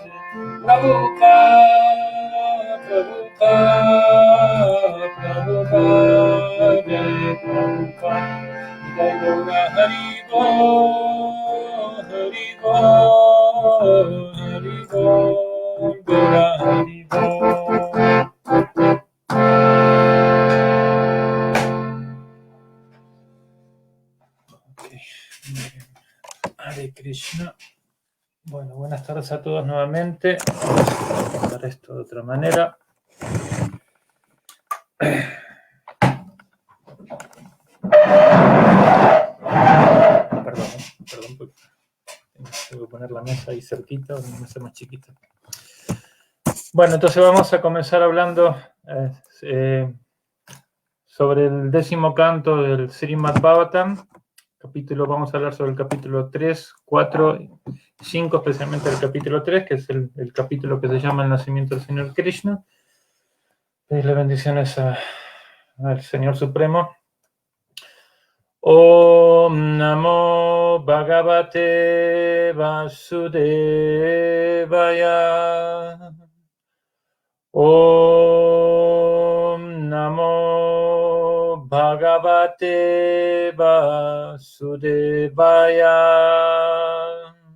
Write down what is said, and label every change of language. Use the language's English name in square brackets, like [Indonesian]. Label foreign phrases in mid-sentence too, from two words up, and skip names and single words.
[Sanskrit] Prabhupada Jai Prabhupada Jai Gaura Hari Bol Hari Bol Hari Bol Gaura Hari Bol. Hare Krishna. [Spanish] Bueno, buenas tardes a todos nuevamente. Vamos a contar esto de otra manera. Perdón, porque tengo que poner la mesa ahí cerquita, una mesa más chiquita. Bueno, entonces vamos a comenzar hablando sobre el 10º canto del Srimad Bhagavatam. Vamos a hablar sobre el capítulo 3, 4 y 5, especialmente el capítulo 3, que es el capítulo que se llama El nacimiento del Señor Krishna. Pedirle bendiciones a al Señor Supremo. [Sanskrit] Om Namo Bhagavate Vasudevaya. Om Namo Bhagavate Vasudevaya.